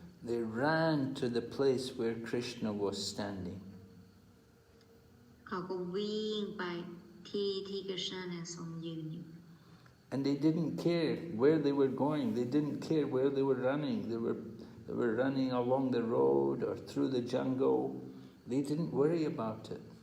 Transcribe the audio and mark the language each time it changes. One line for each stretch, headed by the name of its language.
English: They ran to the place where Krishna was standing.
Thai: เขาก็วิ่งไปที่คริชนาเนี่ยทรงยืนอยู่
English: And they didn't care where they were going. They didn't care where they were running. They were running along the road or through the jungle. They didn't worry about it.